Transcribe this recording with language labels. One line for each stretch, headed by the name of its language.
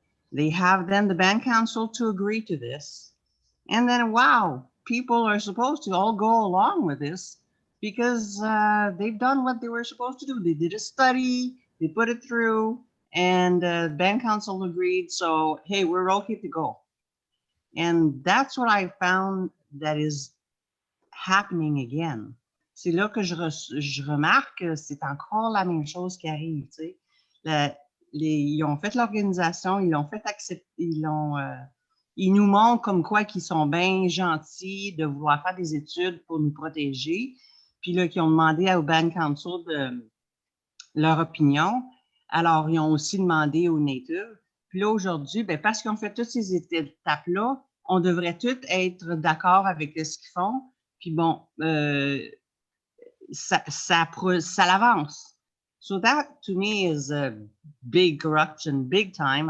English: They have then the band council to agree to this. And then, wow, people are supposed to all go along with this because they've done what they were supposed to do. They did a study, they put it through, and the band council agreed. So, hey, we're okay to go. And that's what I found that is happening again.
French: C'est là que je remarque que c'est encore la même chose qui arrive. Tu sais. Ils ont fait l'organisation, ils l'ont fait accepter, ils nous montrent comme quoi qu'ils sont bien gentils de vouloir faire des études pour nous protéger. Puis là, qu'ils ont demandé au Band Council de leur opinion. Alors, ils ont aussi demandé aux Natives. Puis là, aujourd'hui, ben, parce qu'ils ont fait toutes ces étapes-là, on devrait tous être d'accord avec ce qu'ils font. Puis bon, ça l'avance.
English: So that to me is a big corruption, big time.